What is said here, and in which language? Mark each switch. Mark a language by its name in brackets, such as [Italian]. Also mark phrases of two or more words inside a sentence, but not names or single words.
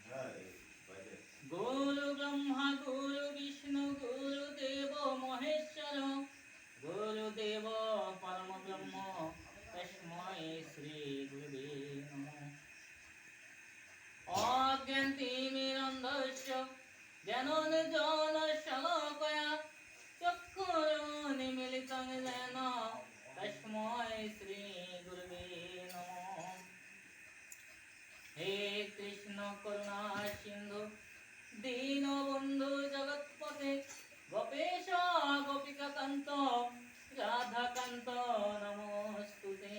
[Sanskrit] গুরু ব্রহ্মা গুরু বিষ্ণু গুরুদেব মহেশ্বর গুরুদেব পরম ব্রহ্ম তস্मै শ্রী গুরবে নমঃ। অজ্ঞানতিমিরন্ধস্য জ্ঞানঞ্জনশলাকয়া চক্ষুरुन्मीलितं येन तस्मै श्री गुरवे नमः। हे कृष्ण करुणा सिंधु दीनबन्धु जगत्पते गोपेश गोपिकाकान्त राधाकान्त नमोस्तुते।